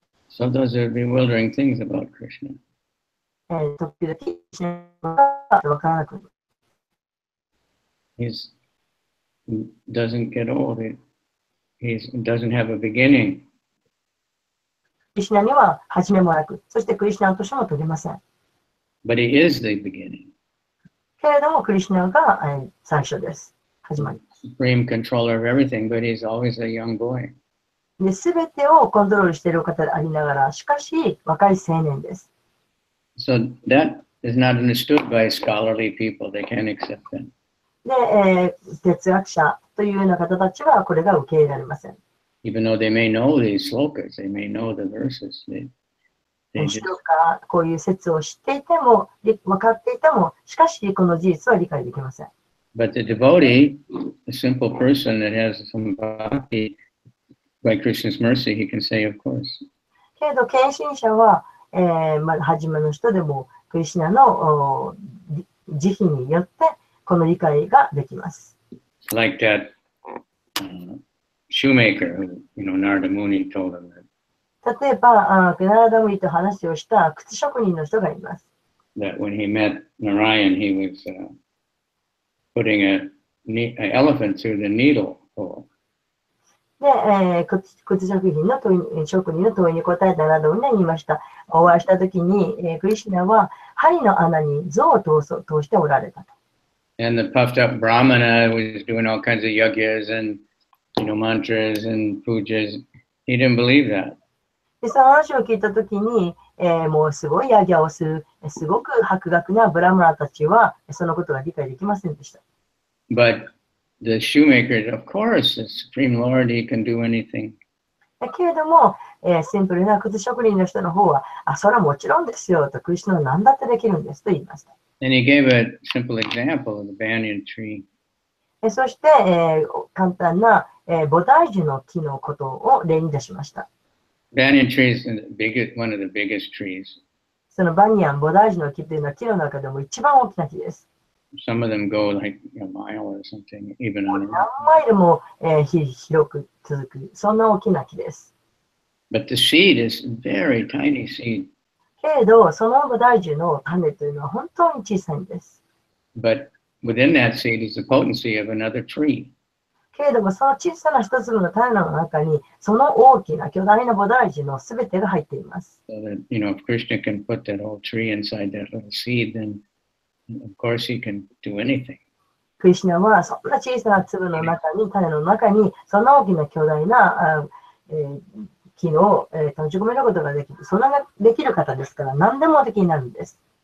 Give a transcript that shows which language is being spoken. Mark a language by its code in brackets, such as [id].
[en] So those are bewildering things about Krishna. [ja] 時々、クリシュナが分からなくなる。 [en] He doesn't get old. He doesn't have a beginning. [ja] クリシュナには始めもなく、そしてクリシュナの年も取れません。 [en] But he is the beginning. [ja] けれども、クリシュナが、最初です。始まります。 [en] Supreme controller of everything, but he's always a young boy. [ja] で、すべてをコントロールしている方でありながら、しかし、若い青年です。 [en] So that is not understood by scholarly people. They can't accept that. [ja] で、哲学者というような方たちはこれが受け入れられません。 [en] Even though they may know these slokas, they may know the verses. They [ja] 人がこういう説を知っていても、分かっていても、しかしこの事実は理解できません。 [en] But the devotee, a simple person that has some bhakti, by Krishna's mercy, he can say, of course. [ja] けれど、献身者は、初めの人でも、クリシュナの慈悲によって、この理解ができます。 [en] Like that shoemaker who, Narada Muni told him that. [ja] 例えば、ナラダムニと話をした靴職人の人がいます。 [en] That when he met Narayan, he was putting an elephant through the needle hole. [ja] で、靴職人の問いに答えたナラダムニは言いました。お会いしたときに、クリシュナは針の穴に象を通しておられたと。 [en] And the puffed up Brahmana was doing all kinds of yagyas and, mantras and pujas. He didn't believe that. [ja] で、その話を聞いたときに、もうすごいヤギャをする、すごく博学なブラムラたちは、そのことが理解できませんでした。 [en] But the shoemaker, of course, the Supreme Lord, he can do anything. [ja] だけれども、シンプルな靴職人の人の方は、それはもちろんですよと、クリシュナは何だってできるんですと言いました。 [en] And he gave a simple example of the banyan tree. [ja] そして、簡単な、菩提樹の木のことを例に出しました。 [en] Banyan tree is one of the biggest trees. [ja] そのバニヤン、菩提樹の木というのは木の中でも一番大きな木です。 [en] Some of them go like a mile or something, even on the [ja] 何マイルも、広く続く、そんな大きな木です。 [en] But the seed is very tiny seed. [ja] けれど、その菩提樹の種というのは本当に小さいんです。 [en] But within that seed is the potency of another tree. [ja] けれども、その小さな一粒の種の中に、その大きな巨大な菩提樹のすべてが入っています。 [en] So that, if Krishna can put that whole tree inside that little seed, then of course he can do anything. [ja] クリシュナはそんな小さな粒の中に、種の中に、そんな大きな巨大な木を閉じ込めることができる。それができる方ですから、何でもできになるんです。